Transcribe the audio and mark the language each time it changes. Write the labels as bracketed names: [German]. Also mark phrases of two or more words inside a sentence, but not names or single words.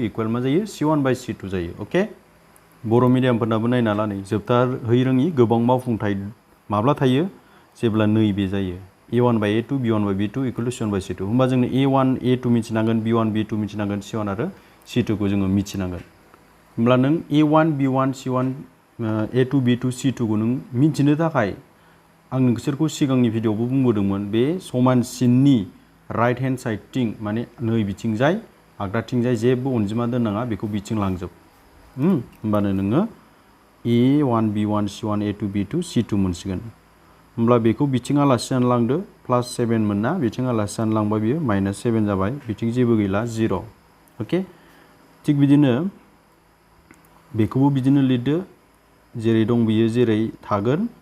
[Bodo] = मा जायो c1/c2 जायो अके बर' मिडियामफोरनाबो नायना ला नै जोबथाहै रोङि गोबां मावफुंथाय माब्ला थायो जेब्ला नैबे जायो a1/a2 b1/b2 = c1/c2 होमबा जोंनो a1 a2 मिथिनांगोन b1 b2 मिथिनांगोन c1 आरो c2 खौ जोङो मिथिनांगोन होमब्ला नों a1 b1 c1 a2 b2 c2 खौ नों मिथिनो थाखाय आं नोंसोरखौ सिगांनि भिडिअआवबो बुंबोदोंमोन बे समानसिननि [English] right hand sideथिं [Bodo] माने नै बिथिंजाय आगदाथिंजाय जेबो अनजिमा दोननाङा बेखौ बिथिं लांजोब होमबानो नोङो a1 b1 c1 a2 b2 c2 मोनसिगोन होमब्ला बेखौ बिथिं आलासि जानो लांदो +7 मोनना बिथिं आलासि जानो लांबा बियो -7 जाबाय बिथिं जेबो गैला 0 अके थिग बिदिनो बेखौबो बिदिनो लिरदो जेरै दं बियो जेरै थागोन